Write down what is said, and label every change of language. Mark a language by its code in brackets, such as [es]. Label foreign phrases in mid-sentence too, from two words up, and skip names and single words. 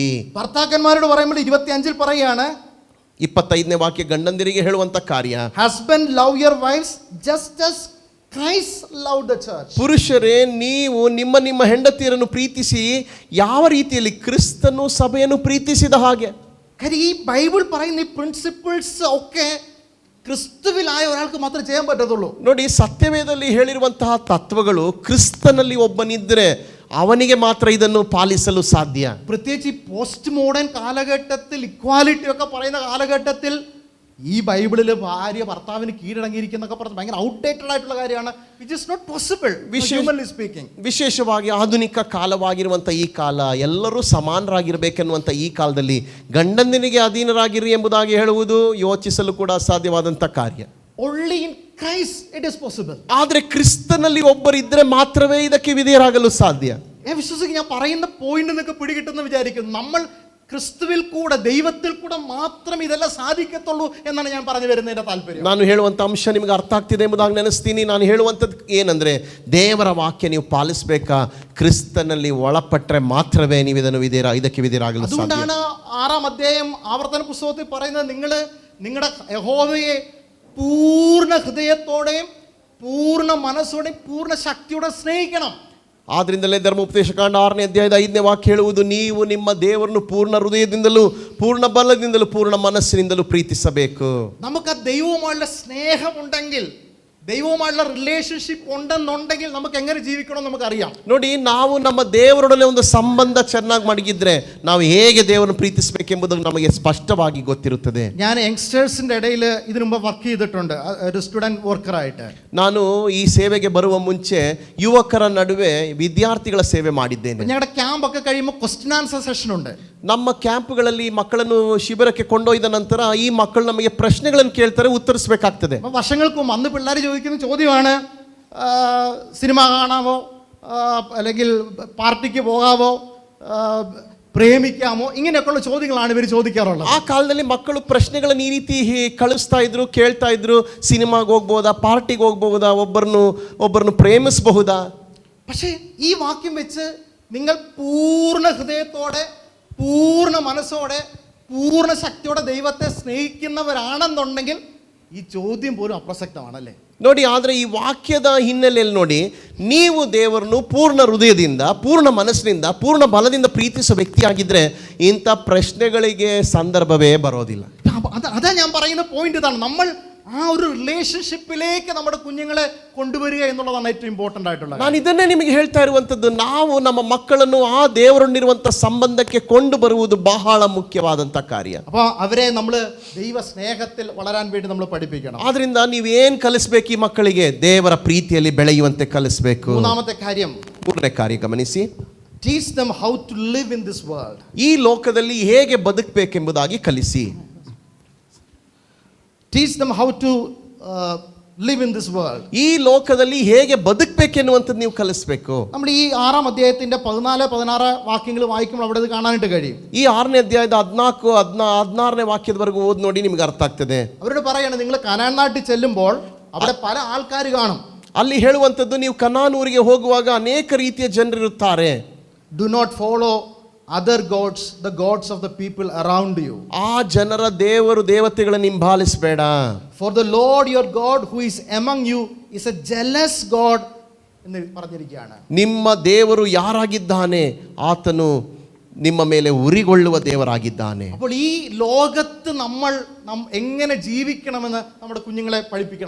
[ml] ഭർത്താക്കന്മാരോട് പറയുമ്പോൾ 25 പറയാണ്, [kn] 25ನೇ ವಾಕ್ಯ ಗಂಡಂದಿರಿಗೆ ಹೇಳುವಂತ ಕಾರ್ಯ, [en] husband love your wives just as Christ loved the church. [kn] ಪುರುಷರೇ ನೀವು ನಿಮ್ಮ ನಿಮ್ಮ ಹೆಂಡತಿಯರನ್ನು ಪ್ರೀತಿಸಿ ಯಾವ ರೀತಿಯಲ್ಲಿ ಕ್ರಿಸ್ತನು ಸಭೆಯನ್ನು ಪ್ರೀತಿಸಿದ ಹಾಗೆ. [ml] കാര്യം ഈ ബൈബിൾ പറയുന്ന ഈ പ്രിൻസിപ്പിൾസ് ഒക്കെ ക്രിസ്തുവിലായ ഒരാൾക്ക് മാത്രമേ ചെയ്യാൻ പറ്റത്തുള്ളൂ. [kn] ನೋಡಿ, ಸತ್ಯವೇದದಲ್ಲಿ ಹೇಳಿರುವಂತಹ ತತ್ವಗಳು ಕ್ರಿಸ್ತನಲ್ಲಿ ಒಬ್ಬನಿದ್ದರೆ ಅವನಿಗೆ ಮಾತ್ರ ಇದನ್ನು ಪಾಲಿಸಲು ಸಾಧ್ಯ. [ml] പ്രത്യേകിച്ച് ഈ [en] post modern [ml] കാലഘട്ടത്തിൽ ഇക്വാലിറ്റി ഒക്കെ പറയുന്ന കാലഘട്ടത്തിൽ ഈ ബൈബിളിൽ ഭാര്യ ഭർത്താവിന് കീഴടങ്ങിയിരിക്കുന്നൊക്കെ പറഞ്ഞ് ഭയങ്കര ഔട്ട്ഡേറ്റഡ് ആയിട്ടുള്ള കാര്യമാണ്. [en] which is not possible humanly speaking. [kn] ವಿಶೇಷವಾಗಿ ಆಧುನಿಕ ಕಾಲವಾಗಿರುವಂಥ ಈ ಕಾಲ, ಎಲ್ಲರೂ ಸಮಾನರಾಗಿರಬೇಕೆನ್ನುವಂಥ ಈ ಕಾಲದಲ್ಲಿ ಗಂಡಂದಿನಿಗೆ ಅಧೀನರಾಗಿರಿ ಎಂಬುದಾಗಿ ಹೇಳುವುದು ಯೋಚಿಸಲು ಕೂಡ ಅಸಾಧ್ಯವಾದಂಥ ಕಾರ್ಯ. [en] Only in Christ it is possible. [kn] ಆದರೆ ಕ್ರಿಸ್ತನಲ್ಲಿ ಒಬ್ಬರಿದ್ದರೆ ಮಾತ್ರವೇ ಇದಕ್ಕೆ ವಿಧೇಯರಾಗಲು ಸಾಧ್ಯ. [ml] വിശ്വസിക്ക് ഞാൻ പറയുന്ന പോയിന്റ് എന്നൊക്കെ പിടികിട്ടുന്ന വിചാരിക്കുന്നു. നമ്മൾ ക്രിസ്തുവിൽ കൂടെ ദൈവത്തിൽ കൂടെ മാത്രം ഇതെല്ലാം സാധിക്കത്തുള്ളൂ എന്നാണ് ഞാൻ പറഞ്ഞു വരുന്നതിന്റെ താല്പര്യം. [kn] ನಾನು ಹೇಳುವಂಥ ಅಂಶ ನಿಮಗೆ ಅರ್ಥ ಆಗ್ತಿದೆ ಎಂಬುದಾಗಿ ನೆನೆಸ್ತೀನಿ. ನಾನು ಹೇಳುವಂಥದ್ದು ಏನಂದ್ರೆ, ದೇವರ ವಾಕ್ಯ ನೀವು ಪಾಲಿಸಬೇಕಾ, ಕ್ರಿಸ್ತನಲ್ಲಿ ಒಳಪಟ್ಟರೆ ಮಾತ್ರವೇ ನೀವು ಇದಕ್ಕೆ ವಿಧೇಯರಾಗಲು ಸಾಧ್ಯ. [ml] അതുകൊണ്ടാണ് 6ാം അധ്യായം ആവർത്തന പുസ്തകത്തിൽ പറയുന്നത്, നിങ്ങൾ നിങ്ങളുടെ യഹോവയെ പൂർണ്ണ ഹൃദയത്തോടെയും പൂർണ്ണ മനസ്സോടെയും പൂർണ്ണ ശക്തിയോടെ സ്നേഹിക്കണം. [kn] ಆದ್ರಿಂದಲೇ ಧರ್ಮೋಪದೇಶಕಾಂಡ 6ನೇ ಅಧ್ಯಾಯದ 5ನೇ ವಾಕ್ಯ ಹೇಳುವುದು, ನೀವು ನಿಮ್ಮ ದೇವರನ್ನು ಪೂರ್ಣ ಹೃದಯದಿಂದಲೂ ಪೂರ್ಣ ಬಲದಿಂದಲೂ ಪೂರ್ಣ ಮನಸ್ಸಿನಿಂದಲೂ ಪ್ರೀತಿಸಬೇಕು. [ml] നമുക്ക് ദൈവവുമായുള്ള സ്നേഹമുണ്ടെങ്കിൽ, ദൈവവുമായുള്ള റിലേഷൻഷിപ്പ് ഉണ്ടെന്നുണ്ടെങ്കിൽ നമുക്ക് എങ്ങനെ ജീവിക്കണം നമുക്കറിയാം. [kn] ನೋಡಿ, ನಾವು ನಮ್ಮ ದೇವರೊಡನೆ ಒಂದು ಸಂಬಂಧ ಚೆನ್ನಾಗಿ ಮಡಗಿದ್ರೆ ನಾವು ಹೇಗೆ ದೇವರನ್ನು ಪ್ರೀತಿಸಬೇಕೆಂಬುದು ನಮಗೆ ಸ್ಪಷ್ಟವಾಗಿ ಗೊತ್ತಿರುತ್ತದೆ. [ml] ഞാൻ യങ്സ്റ്റേഴ്സിന്റെ ഇടയിൽ ഇതിനു മുമ്പ് വർക്ക് ചെയ്തിട്ടുണ്ട്, ഒരു സ്റ്റുഡന്റ് വർക്കറായിട്ട്. [kn] ನಾನು ಈ ಸೇವೆಗೆ ಬರುವ ಮುಂಚೆ ಯುವಕರ ನಡುವೆ ವಿದ್ಯಾರ್ಥಿಗಳ ಸೇವೆ ಮಾಡಿದ್ದೇನೆ. [ml] ഞങ്ങളുടെ ക്യാമ്പ് ഒക്കെ കഴിയുമ്പോൾ [en] question answer session [ml] ഉണ്ട്. [kn] ನಮ್ಮ ಕ್ಯಾಂಪ್ಗಳಲ್ಲಿ ಮಕ್ಕಳನ್ನು ಶಿಬಿರಕ್ಕೆ ಕೊಂಡೊಯ್ದ ನಂತರ ಈ ಮಕ್ಕಳು ನಮಗೆ ಪ್ರಶ್ನೆಗಳನ್ನು ಕೇಳ್ತಾರೆ, ಉತ್ತರಿಸಬೇಕಾಗ್ತದೆ. [ml] വർഷങ്ങൾക്ക് മുമ്പ് അന്ന് പിള്ളേർ ചോദിക്കുന്ന ചോദ്യമാണ്, സിനിമ കാണാമോ, അല്ലെങ്കിൽ പാർട്ടിക്ക് പോകാമോ, പ്രേമിക്കാമോ, ಇങ്ങനെയൊക്കെയുള്ള ചോദ്യങ്ങളാണ് ಇವರು ചോദിക്കാറുള്ളത്. [kn] ಆ ಕಾಲದಲ್ಲಿ ಮಕ್ಕಳು ಪ್ರಶ್ನೆಗಳನ್ನು ಈ ರೀತಿ ಕಳಿಸ್ತಾ ಇದ್ರು, ಕೇಳ್ತಾ ಇದ್ರು. ಸಿನಿಮಾಗೆ ಹೋಗ್ಬೋದಾ, ಪಾರ್ಟಿಗೆ ಹೋಗ್ಬೋದಾ, ಒಬ್ಬರನ್ನು ಪ್ರೇಮಿಸಬಹುದಾ? [ml] പക്ഷേ ഈ വാക്യം വെച്ച് നിങ്ങൾ പൂർണ്ണ ഹൃദയത്തോടെ, പൂർണ്ണ മനസ്സോടെ, പൂർണ്ണ ശക്തിയോടെ ദൈവത്തെ സ്നേഹിക്കുന്നവരാണെന്നുണ്ടെങ്കിൽ ಈ ചോദ്യം പോലും ಅಪ್ರಸಕ್ತವಾಣല്ലേ. [kn] ನೋಡಿ, ಆದರೆ ಈ ವಾಕ್ಯದ ಹಿನ್ನೆಲೆಯಲ್ಲಿ ನೋಡಿ, ನೀವು ದೇವರನ್ನು ಪೂರ್ಣ ಹೃದಯದಿಂದ, ಪೂರ್ಣ ಮನಸ್ಸಿನಿಂದ, ಪೂರ್ಣ ಬಲದಿಂದ ಪ್ರೀತಿಸುವ ವ್ಯಕ್ತಿಯಾಗಿದ್ದರೆ ಇಂಥ ಪ್ರಶ್ನೆಗಳಿಗೆ ಸಂದರ್ಭವೇ ಬರೋದಿಲ್ಲ. [ml] അതാ ഞാൻ പറയുന്ന പോയിന്റ് ഇതാണ്. നമ്മൾ ആ ഒരു റിലേഷൻഷിപ്പിലേക്ക് നമ്മുടെ കുഞ്ഞുങ്ങളെ കൊണ്ടുവരിക എന്നുള്ളതാണ് ഏറ്റവും ഇമ്പോർട്ടൻ്റ് ആയിട്ടുള്ളത്. [kn] ನಾನು ಇದನ್ನೇ ನಿಮಗೆ ಹೇಳ್ತಾ ಇರುವಂಥದ್ದು. ನಾವು ನಮ್ಮ ಮಕ್ಕಳನ್ನು ಆ ದೇವರೊಂದಿರುವಂಥ ಸಂಬಂಧಕ್ಕೆ ಕೊಂಡು ಬರುವುದು ಬಹಳ ಮುಖ್ಯವಾದಂಥ ಕಾರ್ಯ. [ml] അപ്പോൾ അവരെ നമ്മൾ ദൈവ സ്നേഹത്തിൽ വളരാൻ വേണ്ടി നമ്മൾ പഠിപ്പിക്കണം. [kn] ಆದ್ರಿಂದ ನೀವೇನು ಕಲಿಸ್ಬೇಕು ಈ ಮಕ್ಕಳಿಗೆ? ದೇವರ ಪ್ರೀತಿಯಲ್ಲಿ ಬೆಳೆಯುವಂತೆ ಕಲಿಸ್ಬೇಕು. ಮೂರನೇ ಕಾರ್ಯ ಗಮನಿಸಿ. [en] ಟೀಚ್ them how to live in this world. [kn] ಈ ಲೋಕದಲ್ಲಿ ಹೇಗೆ ಬದುಕಬೇಕೆಂಬುದಾಗಿ ಕಲಿಸಿ. [en] Teach them how to live in this world. [kn] ಈ ಲೋಕದಲ್ಲಿ ಹೇಗೆ ಬದುಕಬೇಕೆನ್ನುವಂಥದ್ದು ನೀವು ಕಲಿಸಬೇಕು. [ml] നമ്മൾ ഈ 6-ാം അധ്യായത്തിന്റെ 14-16 വാക്യങ്ങൾ വായിക്കുമ്പോൾ അവിടെ ഇത് കാണാനായിട്ട് കഴിയും. [kn] ಈ 6ನೇ ಅಧ್ಯಾಯದ 14-16ನೇ ವಾಕ್ಯದವರೆಗೂ ಓದಿ ನೋಡಿ, ನಿಮಗೆ ಅರ್ಥ ಆಗ್ತದೆ. [ml] അവരോട് പറയാണ്, നിങ്ങൾ കനാൻ നാട്ടിൽ ചെല്ലുമ്പോൾ അവിടെ പല ആൾക്കാർ കാണും. [kn] ಅಲ್ಲಿ ಹೇಳುವಂಥದ್ದು, ನೀವು ಕನಾನ್ ಊರಿಗೆ ಹೋಗುವಾಗ ಅನೇಕ ರೀತಿಯ ಜನರಿರುತ್ತಾರೆ. [en] Do not follow other gods, the gods of the people around you. [kn] ಆ ಜನರ ದೇವತೆಗಳನ್ನು ಹಿಂಬಾಲಿಸಬೇಡ. [en] For the Lord your God who is among you is a jealous God [ml] എന്ന് പറഞ്ഞിരിക്കുകയാണ്. [kn] ನಿಮ್ಮ ದೇವರು ಯಾರಾಗಿದ್ದಾನೆ? ಆತನು ನಿಮ್ಮ ಮೇಲೆ ಉರಿಗೊಳ್ಳುವ ದೇವರಾಗಿದ್ದಾನೆ. [ml] അപ്പോൾ ഈ ലോകത്ത് നമ്മൾ എങ്ങനെ ജീവിക്കണമെന്ന് നമ്മുടെ കുഞ്ഞുങ്ങളെ പഠിപ്പിക്കണം.